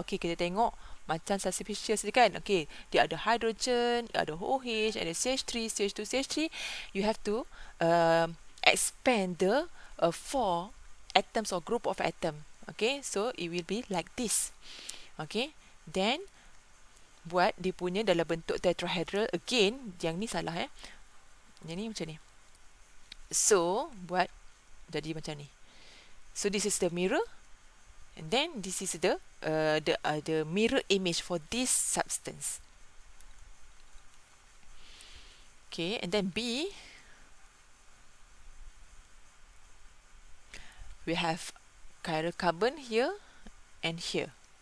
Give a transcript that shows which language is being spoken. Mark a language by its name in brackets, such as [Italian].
[Malay] Okay, kita tengok macam suspicious kan? Okay, dia ada hydrogen, ada OH, ada CH3, CH2, CH3. [English] You have to expand the 4 atoms or group of atom. Okay, so it will be like this. [Malay] Okay, then buat dia punya dalam bentuk tetrahedral. Again, yang ni salah yang ni macam ni. So buat jadi macam ni. [English] So this is the mirror, and then this is the mirror image for this substance. Okay, and then B, we have chiral carbon here and here.